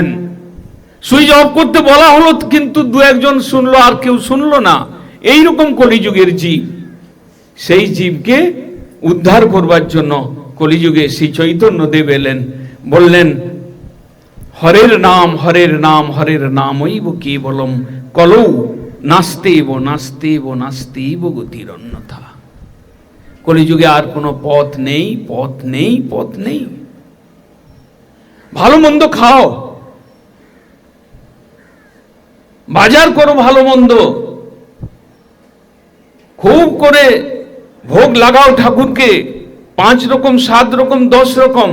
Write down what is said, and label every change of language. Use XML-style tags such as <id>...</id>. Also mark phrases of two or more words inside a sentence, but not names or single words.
<bn>সুইচ অফ করতে বলা হলো, কিন্তু দু একজন শুনলো, আর কেউ শুনলো না। এইরকম কলিযুগের জীব। সেই জীবকে উদ্ধার করবার জন্য কলিযুগে শ্রী চৈতন্য দেব এলেন, বললেন</bn> <sa>হরের নাম, হরের নাম, হরের নামইব কেবলম, কলৌ নাস্তেব নাস্তেব নাস্তেব গতির অন্যথা।</sa> <bn>কলিযুগে আর কোনো পথ নেই, পথ নেই, পথ নেই। ভালো মন্দ খাও, বাজার করো, ভালো মন্দ খুব করে ভোগ লাগাও ঠাকুরকে, 5 রকম, 7 রকম, 10 রকম।</bn>